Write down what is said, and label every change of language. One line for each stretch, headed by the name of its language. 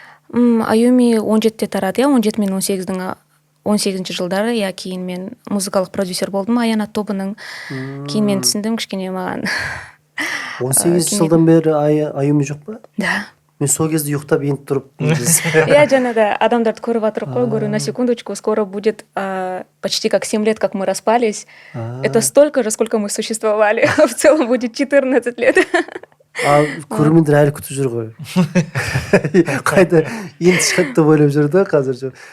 Kazakh: Аюми 17-те тарады, 17 мен 18 жылдары, кейін мен музыкалық продюсер болдым Аянат тобының. Кейін мен түсіндім, кішкене маған. 18 жылдан бері Аюми жоқ па?
Russian: Да.
Kazakh: Мен сол кезде ұйықтап енді тұрып. Я жаңада адамдарды көріп отырып қой,
Russian: говорю, на секундочку, скоро будет почти как 7 лет, как мы распались. Это столько же, сколько мы существовали. В целом будет 14 лет.
Kazakh: Көрермендер әлі күтіп жүр ғой. Қайда енді шығады деп ойлап жүр да қазір.